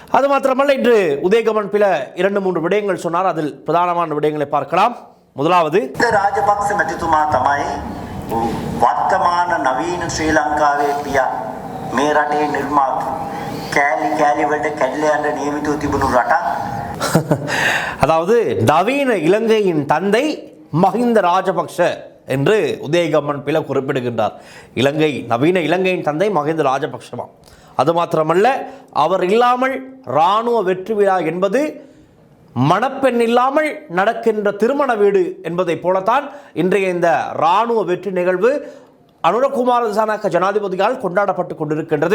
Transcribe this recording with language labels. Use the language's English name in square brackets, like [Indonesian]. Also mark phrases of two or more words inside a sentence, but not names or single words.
[Tamil] அது மாத்திரமல்ல, இன்று உதயகமன் பில 2-3 விடயங்கள் சொன்னார். அதில் பிரதானமான விடயங்களை பார்க்கலாம். முதலாவது, [Sinhala] ராஜபக்ச මැතිතුමා තමයි වර්තමාන නවීන ශ්‍රී ලංකාවේ පියා මේ රටේ නිර්මාතු කෑලි කෑලි වලට කැඩලා යන නියමිතව තිබුණු රටක්. [Tamil] அதாவது நவீன இலங்கையின் தந்தை மஹிந்த ராஜபக்ஷ என்று உதயகம்மன் பில குறிப்பிடுகின்றார். நவீன இலங்கையின் தந்தை மஹிந்த ராஜபக்ஷமா. அது மாத்திரமல்ல, அவர் இல்லாமல் இராணுவ வெற்றி விழா என்பது மணப்பெண் இல்லாமல் நடக்கின்ற திருமண வீடு என்பதை போலத்தான் இன்றைய இந்த இராணுவ வெற்றி நிகழ்வு அனுரகுமார திசாநாயக்க ஜனாதிபதியால் கொண்டாடப்பட்டு கொண்டிருக்கின்றது.